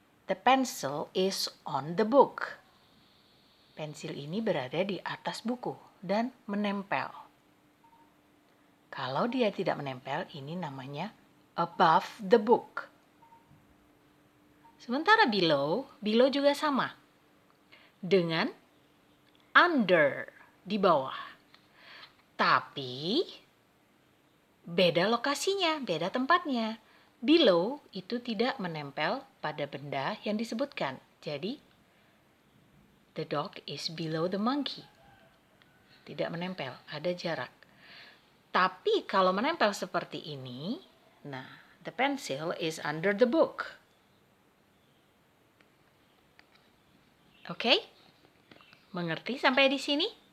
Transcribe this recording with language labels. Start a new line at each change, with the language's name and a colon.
English: The pencil is on the book.
Indonesian: Pensil ini berada di atas buku dan menempel. Kalau dia tidak menempel, ini namanya above the book. Sementara below juga sama. Dengan under, di bawah. Tapi beda lokasinya, beda tempatnya. Below itu tidak menempel pada benda yang disebutkan.
English: Jadi, the dog is below the monkey.
Indonesian: Tidak menempel, ada jarak. Tapi kalau menempel seperti ini, nah,
English: the pencil is under the book.
Indonesian: Oke? Mengerti sampai di sini?